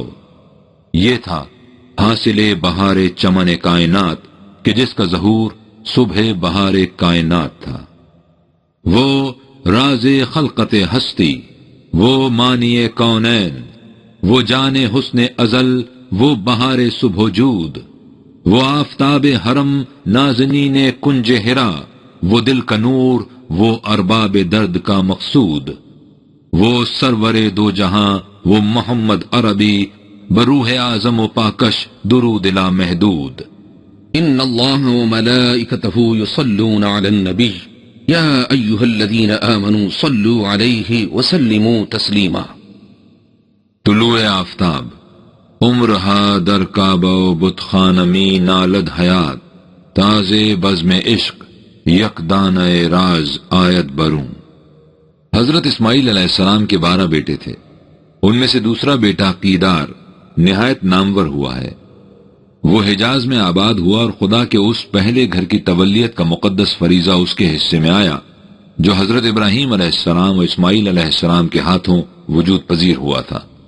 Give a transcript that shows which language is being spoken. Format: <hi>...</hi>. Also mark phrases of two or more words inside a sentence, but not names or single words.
<ur>یہ تھا حاصل بہار چمن کائنات کہ جس کا ظہور صبح بہار کائنات تھا۔ وہ راز خلقت ہستی، وہ مانی کونین، وہ جان حسن ازل، وہ بہار صبح وجود، وہ آفتاب حرم نازنین کنج ہرا، وہ دل کا نور، وہ ارباب درد کا مقصود، وہ سرور دو جہاں، وہ محمد عربی،</ur> <fa>بروح اعظم و پاکش درود لا محدود۔</fa> <ar>ان اللہ وملائکتہ یصلون علی النبی یا ایہا الذین آمنوا صلوا علیہ وسلموا تسلیما۔</ar> <fa>طلوع آفتاب، عمرہا در کعبہ و بت خانمی نالد حیات، تازے بزم عشق یک دانہ راز آیت بروں۔</fa> <ur>حضرت اسماعیل علیہ السلام کے 12 بیٹے تھے، ان میں سے دوسرا بیٹا قیدار نہایت نامور ہوا ہے۔ وہ حجاز میں آباد ہوا اور خدا کے اس پہلے گھر کی تولیت کا مقدس فریضہ اس کے حصے میں آیا جو حضرت ابراہیم علیہ السلام و اسماعیل علیہ السلام کے ہاتھوں وجود پذیر ہوا تھا۔</ur>